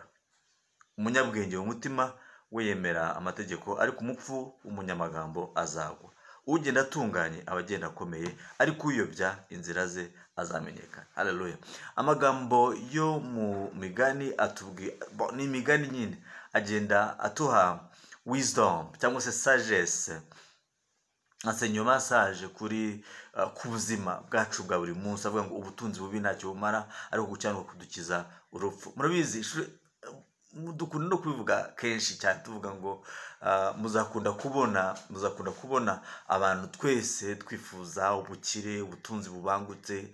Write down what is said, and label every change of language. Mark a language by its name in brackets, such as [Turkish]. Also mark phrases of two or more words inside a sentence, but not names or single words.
[Kinyarwanda] Umunyabwenge mu mutima we yemera amategeko, ariko umupfu w'umunyamagambo azagwa. Ugenda atunganye abagenda akomeye, ariko uyobya inzira ze azamenyekana. Haleluya. Amagambo yo mu Migani atubwira, ni imigani nyine, agenda atuha wisdom cyangwa se sagesse, [French] enseignement sage [Kinyarwanda] kuri ku buzima bwacu bwa buri munsi. Avuga ngo ubutunzi bubi ntacyo bumara, ariko gukiranuka kudukiza urupfu. Murabizi dukunda no kubivuga kenshi cyane tuvuga ngo muzakunda kubona abantu twese twifuza ubukire, ubutunzi bubangutse.